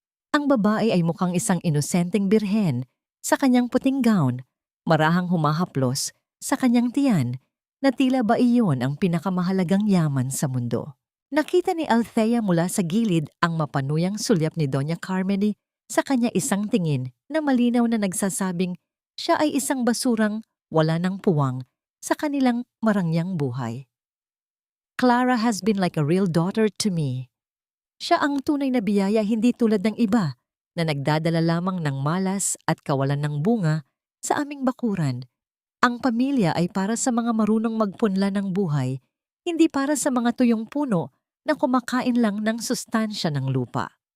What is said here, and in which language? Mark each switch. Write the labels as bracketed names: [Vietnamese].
[Filipino] Ang babae ay mukhang isang inosenteng birhen sa kanyang puting gown, marahang humahaplos sa kanyang tiyan na tila ba iyon ang pinakamahalagang yaman sa mundo. Nakita ni Althea mula sa gilid ang mapanuyang sulyap ni Doña Carmen sa kanya isang tingin na malinaw na nagsasabing siya ay isang basurang wala ng puwang sa kanilang marangyang buhay. [English] Clara has been like a real daughter to me. [Filipino] Siya ang tunay na biyaya, hindi tulad ng iba na nagdadala lamang ng malas at kawalan ng bunga sa aming bakuran. Ang pamilya ay para sa mga marunong magpunla ng buhay, hindi para sa mga tuyong puno na kumakain lang ng sustansya ng lupa.